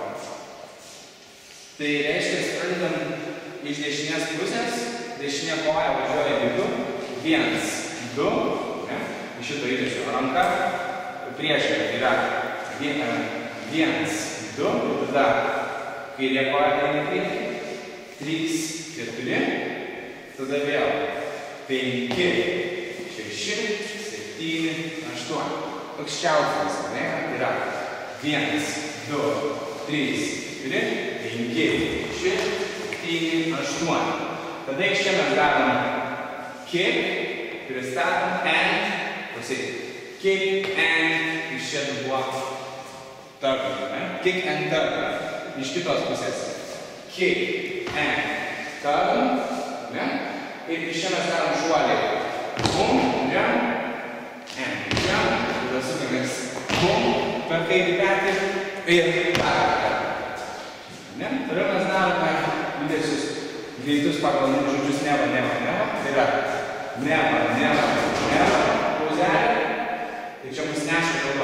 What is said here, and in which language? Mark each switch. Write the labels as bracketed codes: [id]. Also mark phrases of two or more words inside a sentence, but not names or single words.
[lt] Tai reiškia, pradedam iš dešinės pusės, dešinė koja važiuoja vidų, 1, 2, iš šito įdėsiu ranką, priešingai, tai yra 1, 2, tada kairė koja eina priekį, 3, 4, tada vėl 5, 6, 7, 8. Toks čiausias, tai yra 1, 2, 3, 4, 5, 6, 7, 8. Tada iš čia mes darom kick, pristatom, [en] and, kick, and, [lt] iš čia buvo [en] turn, kick and turn, [lt] iš kitos pusės. [en] Kick and turn, [lt] ir iš čia mes darom šuolį. [en] Bum, jump, and jump, [lt] tada sukamės bum, per kairį petį ir dar. Toliau mes darome judesius greitus pagal žodžius neva. Tai yra neva, pauzelė. Tai čia mus neša kalba.